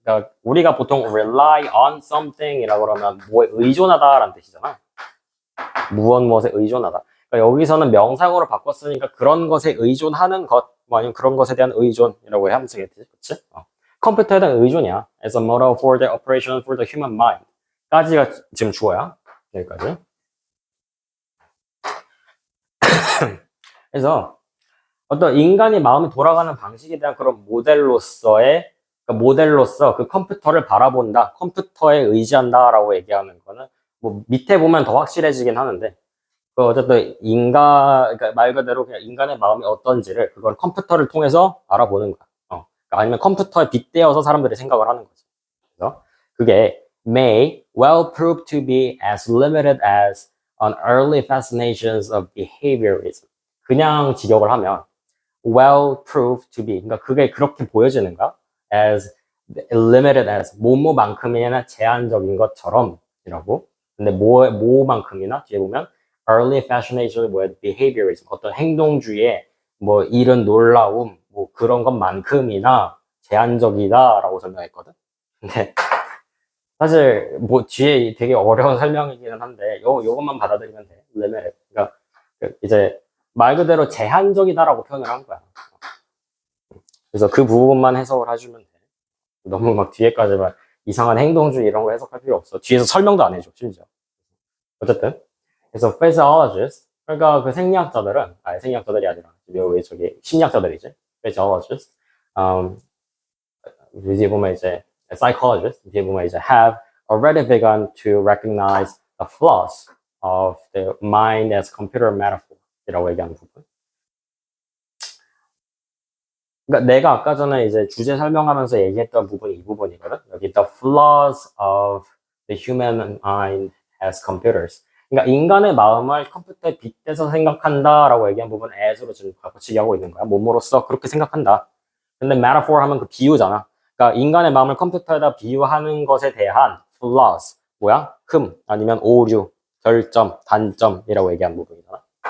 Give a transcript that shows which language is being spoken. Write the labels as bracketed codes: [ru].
[ko] 그러니까 우리가 보통 [en] rely on something [ko] 이라고 그러면 뭐에 의존하다라는 뜻이잖아. 무엇에 의존하다. 그러니까 여기서는 명사형으로 바꿨으니까 그런 것에 의존하는 것, 뭐 아니면 그런 것에 대한 의존이라고 하면 되겠지, 그치? 컴퓨터에 대한 의존이야. [en] As a model for the operation for the human mind. [ko] 까지가 지금 주어야. 여기까지. 그래서 어떤 인간이 마음이 돌아가는 방식에 대한 그런 모델로서의 모델로서 그 컴퓨터를 바라본다, 컴퓨터에 의지한다라고 얘기하는 거는 뭐 밑에 보면 더 확실해지긴 하는데 어쨌든 그러니까 말 그대로 그냥 인간의 마음이 어떤지를 그걸 컴퓨터를 통해서 알아보는 거야. 그러니까 아니면 컴퓨터에 빗대어서 사람들이 생각을 하는 거지. 그래서 그게 [en] may well prove to be as limited as an early fascinations of behaviorism. [ko] 그냥 직역을 하면 [en] well proved to be. [ko] 그러니까 그게 그렇게 보여지는가? [en] as limited as [ko] 뭐뭐만큼이나 제한적인 것처럼이라고. 근데 뭐만큼이나 뒤에 보면 [en] early fascination [ko] 뭐야? [en] behaviorism. [ko] 어떤 행동주의의 뭐 이런 놀라움 뭐 그런 것만큼이나 제한적이다라고 설명했거든. 근데 사실 뭐 뒤에 되게 어려운 설명이기는 한데 요것만 받아들이면 돼. [en] limited. [ko] 그러니까 이제 말 그대로 제한적이다라고 표현을 한 거야. 그래서 그 부분만 해석을 해주면 돼. 너무 막 뒤에까지 막 이상한 행동주의 이런 거 해석할 필요 없어. 뒤에서 설명도 안 해줘, 심지어. 어쨌든. 그래서 physiologist, 그러니까 그 생리학자들은, 생리학자들이 아니라, 왜 저기 심리학자들이지. [en] physiologist, [ko] 뒤에 보면 이제 [en] psychologist, 뒤에 보면 이제 have already begun to recognize the flaws of the mind as computer metaphor [ko] 이라고 얘기하는 부분. 그러니까 내가 아까 전에 이제 주제 설명하면서 얘기했던 부분이 이 부분이거든. 여기 [en] the flaws of the human mind as computers. [ko] 그러니까 인간의 마음을 컴퓨터에 빗대서 생각한다라고 얘기한 부분 as로 지금 바꿔치기 하고 있는 거야. 몸으로써 그렇게 생각한다. 근데 metaphor 하면 그 비유잖아. 그러니까 인간의 마음을 컴퓨터에다 비유하는 것에 대한 flaws. 뭐야? 흠 아니면 오류, 결점, 단점이라고 얘기한 부분이잖아.